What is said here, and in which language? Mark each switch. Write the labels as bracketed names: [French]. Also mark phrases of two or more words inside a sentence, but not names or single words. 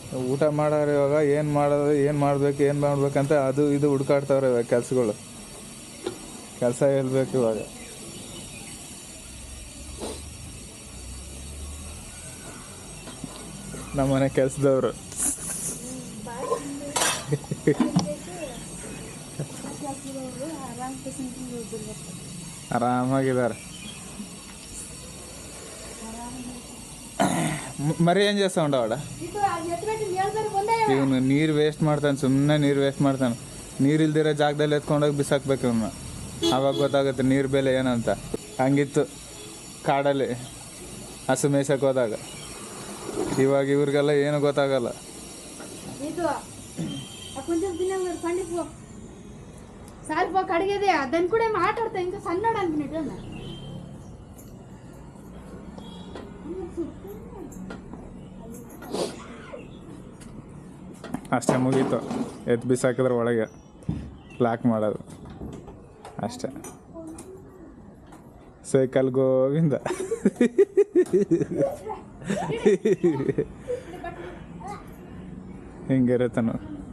[Kannada] ಊಟ ಮಾಡೋರು ಇವಾಗ ಏನು ಮಾಡೋದು, ಏನು ಮಾಡ್ಬೇಕಂತ ಅದು ಇದು ಹುಡ್ಕಾಡ್ತಾವ್ರೆ ಇವಾಗ ಕೆಲಸಗಳು. ಕೆಲಸ ಹೇಳ್ಬೇಕು ಇವಾಗ. ನಮ್ಮನೆ ಕೆಲಸದವರು ఆరామాగిదారు. [Telugu] మరి ఏం చేస్తా ఉండవాడ? [Kannada] ಇವನು ನೀರು ವೇಸ್ಟ್ ಮಾಡ್ತಾನೆ, ಸುಮ್ಮನೆ ನೀರು ವೇಸ್ಟ್ ಮಾಡ್ತಾನೆ. ನೀರು ಇಲ್ದಿರೋ ಜಾಗದಲ್ಲಿ ಎತ್ಕೊಂಡೋಗಿ ಬಿಸಾಕ್ಬೇಕು ಇವನ್ನ. ಆವಾಗ ಗೊತ್ತಾಗುತ್ತೆ ನೀರು ಬೆಲೆ ಏನಂತ. ಹಂಗಿತ್ತು ಕಾಡಲ್ಲಿ ಹಸು ಮೇಯ್ಸಕ್ಕೆ ಹೋದಾಗ. ಇವಾಗ ಇವ್ರಿಗೆಲ್ಲ ಏನು ಗೊತ್ತಾಗಲ್ಲ. [Telugu] కడిగేదే దాన్ని కూడా మాట్లాడతా ఇంకా సన్నాడు [Kannada] ಅಷ್ಟೇ ಮುಗೀತು. ಎತ್ತು ಬಿಸಾಕಿದ್ರೆ ಒಳಗೆ ಲಾಕ್ ಮಾಡೋದು ಅಷ್ಟೇ. ಸೈಕಲ್ ಗೋವಿಂದ. ಹಿಂಗಿರುತ್ತೆ ನೋಡಿ.